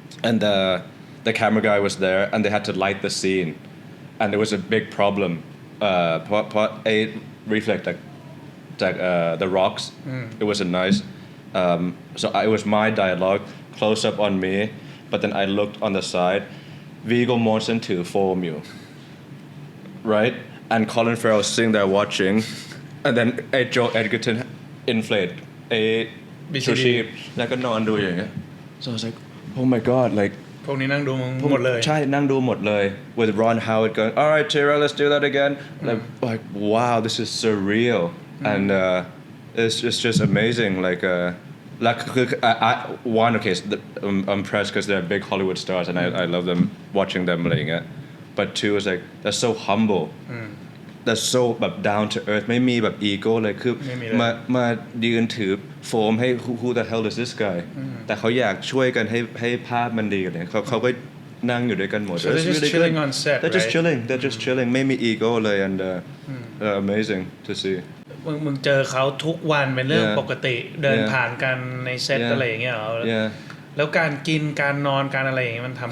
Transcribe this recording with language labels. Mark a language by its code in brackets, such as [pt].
[en] and the camera guy was there and they had to light the scene and there was a big problem เพราะไอ้ reflect จากthe rocks it wasn't nice so it was my dialogue close up on me but then I looked on the side Viggo Mortensen [th] ถือโฟมอยู่ [en] right and Colin Farrell sitting there watching and then Joe Edgerton inflate [th] ชูชีพแล้วก็นอนดูอย่างเงี้ย [en] so I was like oh my god like [th] พวกนี้นั่งดูหมดเลย [en] ใช่นั่งดูหมดเลย with Ron Howard going alright Tara let's do that again like wow this is surreal and it's just amazing like I one okay so I'm impressed because they're big Hollywood stars and I love them watching them [th] อะไรอย่างเงี้ย [en] but two is like they're so humble they're so [th] แบบ [en] down to earth [th] ไม่มีแบบ ego เลยคือมายืนถือโฟมให้ [en] who the hell is this guy [th] แต่เขาอยากช่วยกันให้ภาพมันดีกันเนี่ยเขาก็นั่งอยู่ด้วยกันหมด [en] so they're just chilling on set they're just chilling [th] ไม่มี ego เลย [en] and amazing to see [th] มึงเจอเขาทุกวันเป็นเรื่องปกติเดินผ่านกันในเซตอะไรอย่างเงี้ยเหรอแล้วการกินการนอนการอะไรอย่างเงี้ยมันทำไงวะ